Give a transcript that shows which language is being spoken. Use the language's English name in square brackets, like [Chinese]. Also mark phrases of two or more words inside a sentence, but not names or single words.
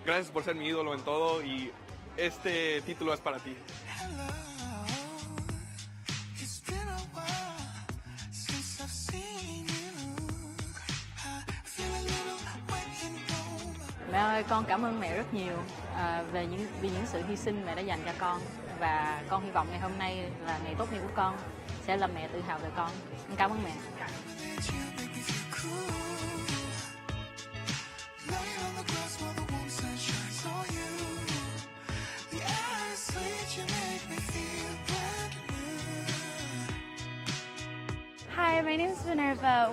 [Spanish] gracias por ser mi ídolo en todo y este título es para ti. [Vietnamese] Mẹ ơi, con cảm ơn mẹ rất nhiều vì những sự hy sinh mẹ đã dành cho con, và con hy vọng ngày hôm nay là ngày tốt nghiệp của con sẽ làm mẹ tự hào về con. Con cảm ơn mẹ. [English] Hi, my name is Minerva.